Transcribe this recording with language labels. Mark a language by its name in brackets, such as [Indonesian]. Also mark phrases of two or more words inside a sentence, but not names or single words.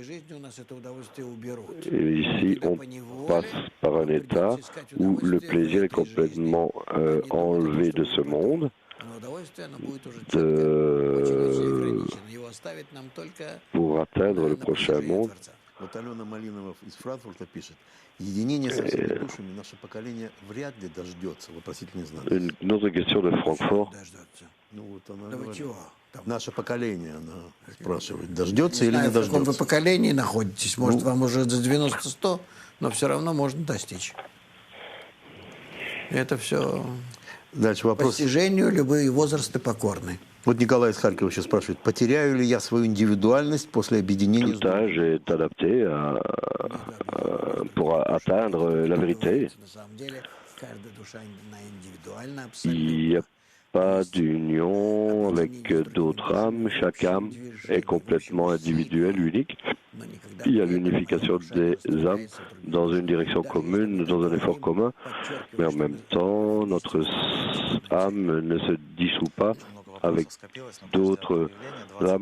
[French] Et ici, on passe par un état où le plaisir est complètement enlevé de ce monde. Pour atteindre le prochain monde. [Russian] Вот Алена Малинова из Франкфурта пишет: единение со всеми душами наше поколение вряд ли дождется. Вопросительный знак. [French] Une autre question de Francfort. [Russian] Ну вот она говорит. Наше поколение, она спрашивает, дождется или не В каком вы дождется. поколении находитесь? Может, вам уже за 90-100, но все равно можно достичь. Это все Дальше вопрос. постижению любые возрасты покорны. Вот Николай из Харькова еще спрашивает: потеряю ли я свою индивидуальность после объединения? [French] Tout âge est adapté pour atteindre la vérité. [Russian] На самом деле, каждая душа она индивидуальна, [French] Il n'y a pas d'union avec d'autres âmes. Chaque âme est complètement individuelle, unique. Il y a l'unification des âmes dans une direction commune, dans un effort commun, mais en même temps, notre âme ne se dissout pas avec d'autres âmes.